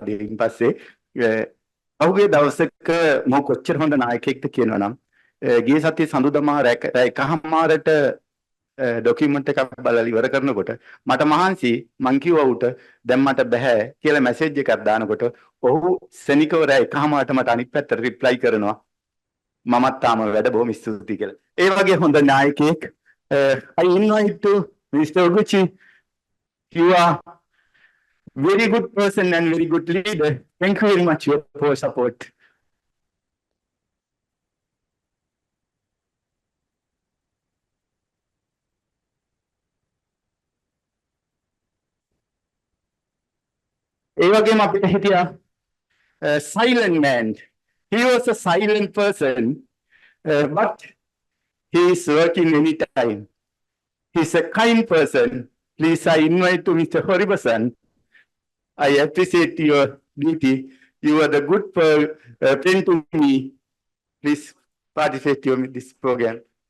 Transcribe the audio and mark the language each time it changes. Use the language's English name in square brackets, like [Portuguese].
[Sinhala] ඊට පස්සේ ඔහුගේ දවසක මම කොච්චර හොඳ නායකයෙක්ද කියනවා නම් ගිය සතියේ සඳුදා එකහමාරට ડોකියුමන්ට් එකක් බලලා ඉවර කරනකොට මට මහන්සි මං කිව්වා උට දැන් මට බෑ කියලා මැසේජ් එකක් දානකොට ඔහු සෙනිකව රෑ එකහමාරට මට අනිත් පැත්තට රිප්ලයි කරනවා මමත් තාම වැඩ බොහොම ස්තුතියි කියලා. ඒ වගේ හොඳ නායකයෙක් [English] I invite to Mr. Oguchi. You are very good person and very good leader. Thank you very much for your support. [Sinhala] ඒ වගේම අපිට හිටියා [English] silent man. He was a silent person, but he is working anytime. He's a kind person. Please, I invite to Mr. Horibasan. I appreciate your duty. You are the good friend to me. Please participate in this program.